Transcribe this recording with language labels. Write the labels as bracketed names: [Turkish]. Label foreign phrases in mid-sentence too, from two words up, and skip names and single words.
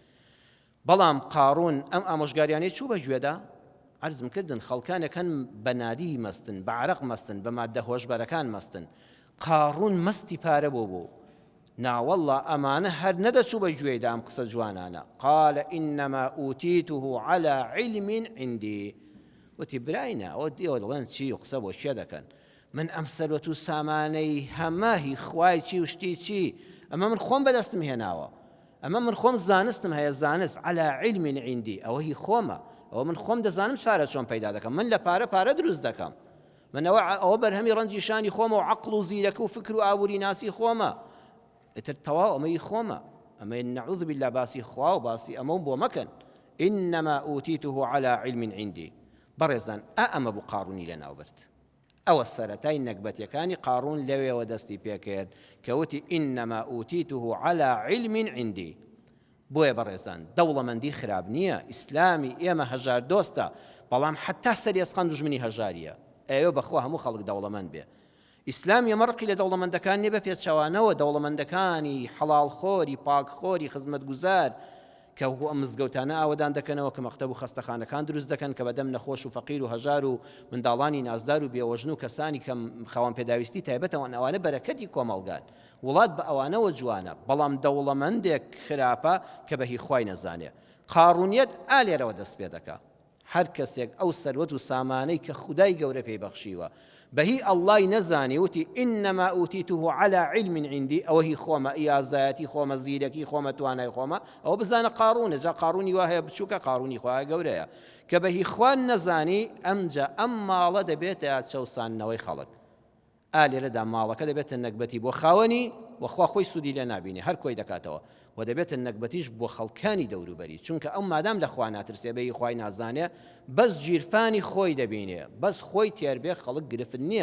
[Central Kurdish] بەڵام قاڕون ئەم ئامۆژگاریانەی چوو بەگوێدا عەرزم کردن خەڵکانەکەن بە نادی مەستن بە عەرەق مەستن بە مادە هۆشبەرەکان مەستن. قاڕون مەستی پارە بۆ ناوەڵڵا ئەمانە هەر نەدەچوو بە گوێیدا ئەم قسە جوانانە. [Arabic] قال إنما أوتيته على علم عندي. [Central Kurdish] وتی براینە ئەوە دیوە دەڵێن چی و قسە بۆ شێ دەکەن من ئەم سەروەت و سامانەی هەماهی خوای چی و شتی چی ئەمە من خۆم بەدەستم هێناوە ئەمە من خۆم زانستم هەیە زانست [Arabic] على علم عندي [Central Kurdish] ئەوە هی خۆمە ئەوە من خۆم دەزانم پارە چۆن پەیدا دەکەم من لە پارە دروست دەکەم من ئەوە بەرهەمی ڕەنجی شانی خۆمە و عەقڵ و زیرەکە و فکر و ئابووری ناسی خۆمە ئتر تەواو ئەمەی خۆمە ئەمە [Arabic] نەعوذ بالله [Central Kurdish] باسی خوا و باسی ئەمە بۆ مەکەن. [Arabic] إنما أوتيته على علم عندي. [Central Kurdish] بەڕێزان ئەمە بوو قاڕونی لەناوبرد. ئەوە سەرەتای نەکبەتیەکانی قاڕون لەوێەوە دەستی پێکرد کەوتی [Arabic] إنما أوتيته على علم عندي. [Central Kurdish] بۆیە بەڕێزان دەوڵەمەندی خراب نییە ئیسلامی ئێمە هەژار دۆستە بەڵام حتا سەرێسخان دوژمنی هەژاریە. ئێوە بەخوا هەموو خەڵک دەوڵەمەند بێ. ئیسلامی ئەمەڕقی لە دەوڵەمەندەکان نیە بە پێچەوانەوە دەوڵەمەندەکانی حەڵاڵخۆری پاکخۆری خزمەتگوزار کە ئەم مزگەوتانە ئاوەدان دەکەنەوە کە مەکتەب و خەستەخانەکان دروست دەکەن کە بەدەم نەخۆش و فەقیر و هەژار و منداڵانی نازدار و بێوەژن و کەسانی کە خەوان پێداویستی تایبەتەوە ئەوانە بەرەکەتی کۆمەڵگان وڵات بە ئەوانەوە جوانە بەڵام دەوڵەمەندێک خراپە کە بەهی خوای نەزانێ. قاڕونیەت ئالێرەوە دەست پێ دەکا. هەر کەسێک ئەو سەروەت و سامانەی کە خودای گەورە پێی بەخشیوە بەهی ئەڵڵای نەزانی وتی [Arabic] إنما أوتيته على علم عندي [Central Kurdish] ئەوە هی خۆمە ئیازایەتی خۆمە زیرەکی خۆمە توانای خۆمە ئەوە بزانە قاڕونە جا قاڕونی وا هەیە بچووکە قاڕونی خوای گەورەیە کە بەهی خوان نەزانی ئەمجا ئەم ماڵە دەبێتە چەوسانەوەی خەڵک. ئالێرەدا ماڵەکە دەبێتە نەکبەتی بۆ خاوەنی وەخوا خۆی سوودی لێ نابینێ هەر کۆی دەکاتەوە و دەبێتە نەکبەتیش بۆ خەڵکانی دەوروبەری چونکە ئەو مادام لە خوا ناترسێ بەهی خوای نازانێ بەس گیرفانی خۆی دەبینێ بەس خۆی تێربێ خەڵک گرفت نییە.